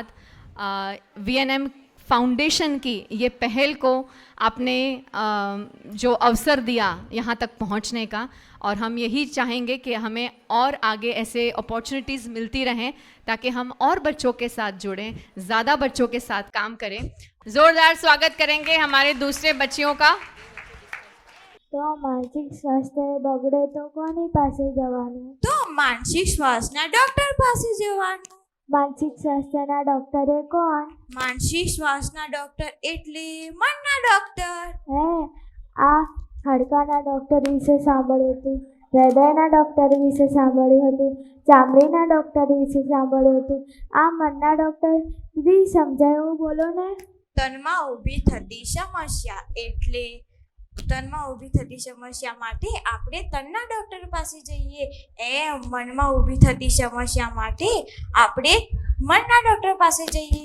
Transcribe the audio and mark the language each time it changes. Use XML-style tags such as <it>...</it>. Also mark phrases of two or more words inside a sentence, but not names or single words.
<hi>VNM फाउंडेशन की ये पहल को आपने जो अवसर दिया यहाँ तक पहुँचने का, और हम यही चाहेंगे कि हमें और आगे ऐसे अपॉर्चुनिटीज़ मिलती रहें ताकि हम और बच्चों के साथ जुड़ें, ज़्यादा बच्चों के साथ काम करें। ज़ोरदार स्वागत करेंगे हमारे दूसरे बच्चियों का।</hi> <gu>તો માનસિક સ્વાસ્થ્ય બગડે તો કોની પાસે જવાનું? તો માનસિક સ્વાસ્થ્ય ડૉક્ટર પાસે જવાનું। માનસિક સ્વાસ્થ્યના ડોક્ટરે કોણ? માનસિક સ્વાસ્થ્યના ડોક્ટર એટલે મનના ડોક્ટર। હે, આ હાડકાના ડોક્ટર વિશે સાંભળ્યું હતું, હૃદયના ડોક્ટર વિશે સાંભળ્યું હતું, ચામડીના ડોક્ટર વિશે સાંભળ્યું હતું, આ મનના ડોક્ટર દીદી સમજાયું બોલો ને? તનમાં ઊભી થતી સમસ્યા એટલે તનમાં ઊભી થતી સમસ્યા માટે આપણે તનના ડોક્ટર પાસે જઈએ, એમ મનમાં ઊભી થતી સમસ્યા માટે આપણે મનના ડોક્ટર પાસે જઈએ।</gu>